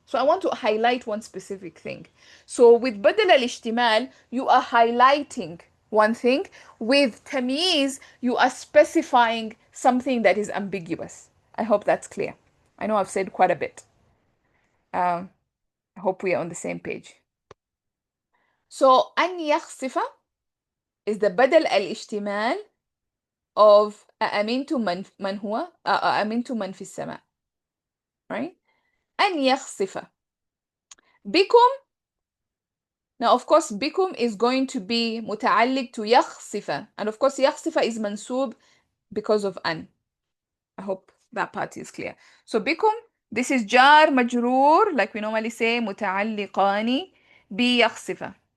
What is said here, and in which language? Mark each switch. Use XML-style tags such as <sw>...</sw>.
<en>So I want to highlight one specific thing. So with بدل الاشتمال, you are highlighting one thing. With tamyiz, you are specifying something that is ambiguous. I hope that's clear. I know I've said quite a bit. I hope we are on the same page.</en> <ar>So أن يخسف is the بدل الاشتمال of أأمنتم من هو أأمنتم من في السماء, right? أن يخسف بكم.</ar> <en>Now, of course, بكم is going to be متعلق to يخسف, and of course يخسف is منسوب because of أن. I hope that part is clear. So بكم, this is jar مجرور, like we normally say متعلقان بيخسف.</en>